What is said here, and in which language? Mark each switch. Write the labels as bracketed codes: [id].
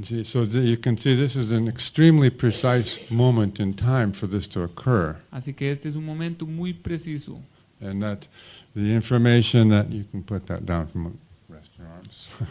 [en] So you can see this is an extremely precise moment in time for this to occur. [es] Así que este es un momento muy preciso, [en] And that the information that you can put that down from rest your arms.